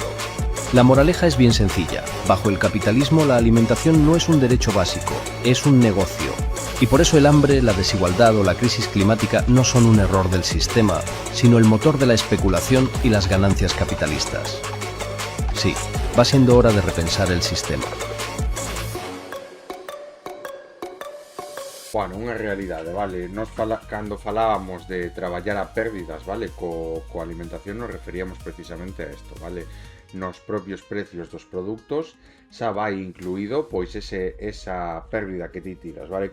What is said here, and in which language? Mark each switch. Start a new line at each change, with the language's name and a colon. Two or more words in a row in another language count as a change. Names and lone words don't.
Spanish: La moraleja es bien sencilla. Bajo el capitalismo, la alimentación no es un derecho básico, es un negocio. Y por eso el hambre, la desigualdad o la crisis climática no son un error del sistema, sino el motor de la especulación y las ganancias capitalistas. Sí, va siendo hora de repensar el sistema. Bueno,
Galician: unha realidade, vale? Cando falábamos de traballar a pérdidas, vale? Co alimentación nos referíamos precisamente a isto, vale? Nos propios precios dos produtos xa vai incluído pois esa pérdida que ti tiras, vale?